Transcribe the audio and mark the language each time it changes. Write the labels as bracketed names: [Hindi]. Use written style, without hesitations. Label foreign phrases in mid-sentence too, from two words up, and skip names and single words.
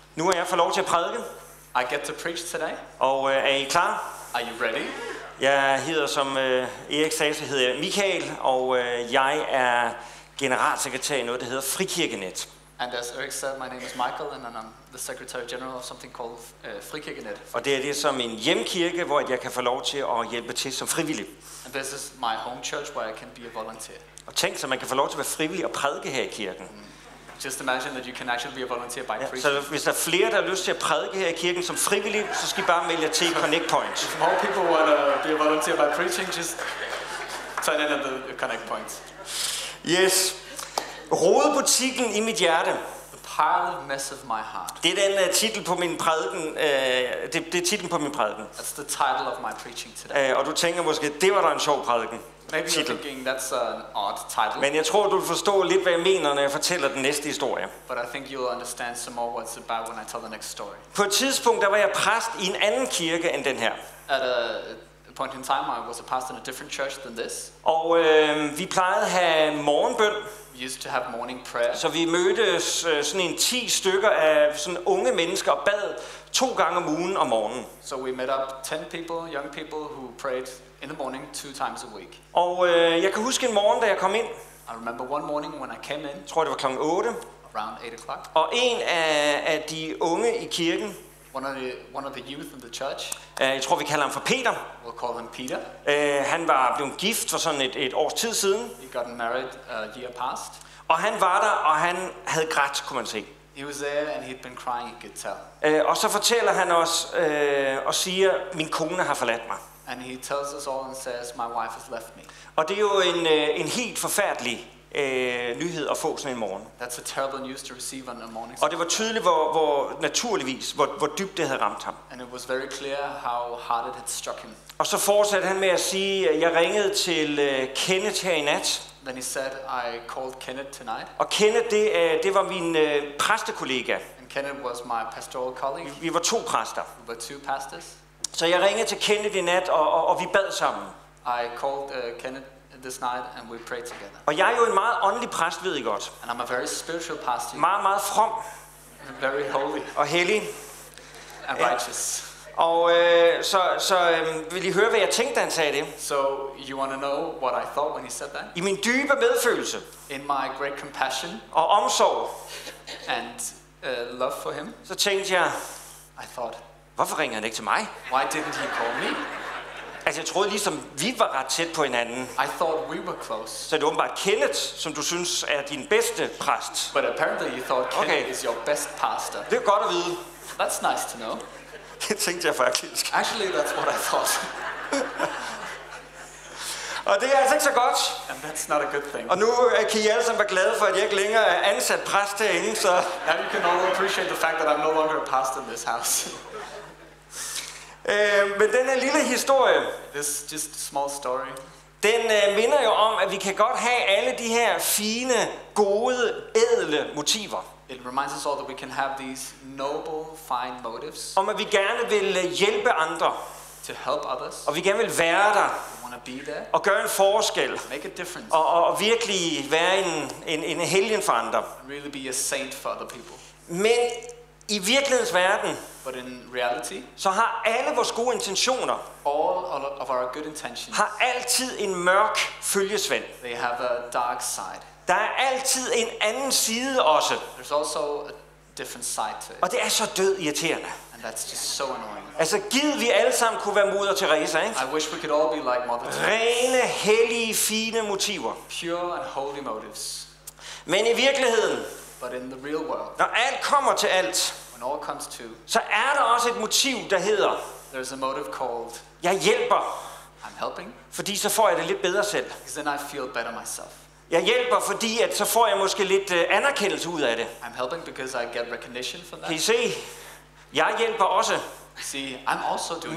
[Danish] Nu er jeg fået lov til at prædike. [English] I get to preach today. [Danish] Og er I klar? [English] Are you ready? [Danish] Jeg hedder, som Erik sagde, så hedder jeg Mikael, og jeg er generalsekretær i noget, der hedder Frikirkenet. [English] And as Eric said, my name is Mikael, and I'm the Secretary General of something called Frikirkenet. [Danish] Og det er det som en hjemkirke, hvor jeg kan få lov til at hjælpe til som frivillig. [English] And this is my home church where I can be a volunteer. [Danish] Og tænk så, man kan få lov til at være frivillig og prædike her i kirken. [English] Just imagine that you can actually be a volunteer by preaching. [Danish] Så hvis der er flere, der har lyst til at prædike her i kirken som frivillig, så skal I bare melde jer til Connect Point. [English] If more people want to be a volunteer by preaching, just sign in at the Connect Point. Yes. [Danish] Rodebutikken i mit hjerte. [English] The parlor mess of my heart. [Danish] Det er den titel på min prædiken. Det er titlen på min prædiken. [English] That's the title of my preaching today. [Danish] Og du tænker måske, det var da en sjov prædiken. [English] Maybe you're thinking that's an odd title. [Danish] Men jeg tror, du vil forstå lidt, hvad jeg mener, når jeg fortæller den næste historie. [English] But I think you'll understand some more what it's about when I tell the next story. [Danish] På et tidspunkt, der var jeg præst i en anden kirke end den her. [English] At a point in time, I was a pastor in a different church than this. [Danish] Og vi plejede at have morgenbøn. [English] We used to have morning prayer. [Danish] Så vi mødtes sådan en 10 stykker af sådan unge mennesker og bad 2 gange om ugen om morgenen. [English] So we met up 10 people, young people who prayed in the morning 2 times a week. [Danish] Og jeg kan huske en morgen, da jeg kom ind. [English] I remember one morning when I came in. [Danish] Jeg tror, det var klokken 8. [English] Around 8 o'clock. [Danish] Og en af de unge i kirken. [English] One of the youth in the church. [Danish] Jeg tror, vi kalder ham for Peter. [English] We'll call him Peter. [Danish] Han var blevet gift for sådan et års tid siden. [English] He got married a year past. [Danish] Og han var der, og han havde grædt, kunne man se. [English] He was there and he'd been crying, you could tell. [Danish] Og så fortæller han os og siger, min kone har forladt mig. [English] And he tells us all and says, my wife has left me. [Danish] Og det er jo en helt forfærdelig nyhed at få sådan en morgen. [English] That's a terrible news to receive on a morning. [Danish] Og det var tydeligt, hvor dybt det havde ramt ham. [English] And it was very clear how hard it had struck him. [Danish] Og så fortsatte han med at sige, at jeg ringede til Kenneth her i nat. [English] Then he said, I called Kenneth tonight. [Danish] Og Kenneth, det var min præstekollega. [English] And Kenneth was my pastoral colleague. [Danish] Vi var 2 præster. [English] We were 2 pastors. [Danish] Så jeg ringede til Kenneth i nat, og vi bad sammen. [English] I called Kenneth this night and we prayed together. [Danish] Og jeg er jo en meget åndelig præst, ved I godt. [English] And I'm a very spiritual pastor. [Danish] Meget, meget from. [English] Very holy. [Danish] Og hellig. [English] And righteous. [Danish] Og så vil I høre, hvad jeg tænkte, da han sagde det. [English] So you want to know what I thought when he said that? [Danish] I min dybe medfølelse. [English] In my great compassion. [Danish] Og omsorg. [English] And love for him. [Danish] Så tænkte jeg. [English] I thought. [Danish] Hvorfor ringer han ikke til mig? [English] Why didn't he call me? [Danish] Altså jeg troede ligesom, vi var ret tæt på hinanden. [English] I thought we were close. [Danish] Så det er åbenbart Kenneth, som du synes er din bedste præst. [English] But apparently you thought Kenneth is your best pastor. [Danish] Det er godt at vide. [English] That's nice to know. [Danish] Det tænkte jeg faktisk. [English] Actually, that's what I thought. [Danish] Og det er altså ikke så godt. [English] And that's not a good thing. [Danish] Og nu kan I alle sammen være glade for, at jeg ikke længere er ansat præst herinde, så... [English] Now you can all appreciate the fact that I'm no longer a pastor in this house. [Danish] Men den her lille historie, [English] This just a small story. [Danish] Den minder jo om, at vi kan godt have alle de her fine, gode, ædle motiver. [English] It reminds us all that we can have these noble, fine motives. [Danish] Om at vi gerne vil hjælpe andre. [English] To help others. [Danish] Og vi gerne vil være der. [English] We want to be there. [Danish] Og gøre en forskel. [English] Make a difference. [Danish] Og virkelig være en helgen for andre. [English] Really be a saint for other people. [Danish] Men i virkelighedens verden, [English] but in reality, [Danish] så har alle vores gode intentioner, [English] all of our good intentions, [Danish] har altid en mørk følgesvend. [English] They have a dark side. [Danish] Der er altid en anden side også. [English] There's also a different side to it. [Danish] Og det er så død irriterende. [English] And that's just so annoying. [Danish] Altså givet vi alle sammen kunne være Moder Teresa, ikke? [English] I wish we could all be like Mother Teresa. [Danish] Rene, hellige, fine motiver. [English] Pure and holy motives. [Danish] Men i virkeligheden, [English] but in the real world, [Danish] når alt kommer til alt, [English] when all comes to, [Danish] så er der også et motiv, der hedder, [English] there's a motive called, [Danish] jeg hjælper, [English] I'm helping, [Danish] fordi så får jeg det lidt bedre selv. [English] because then I feel better myself. [Danish] Jeg hjælper, fordi at så får jeg måske lidt anerkendelse ud af det. [English] I'm helping because I get recognition for that. [Danish] Kan I se? Jeg hjælper også. [English] See, I'm also doing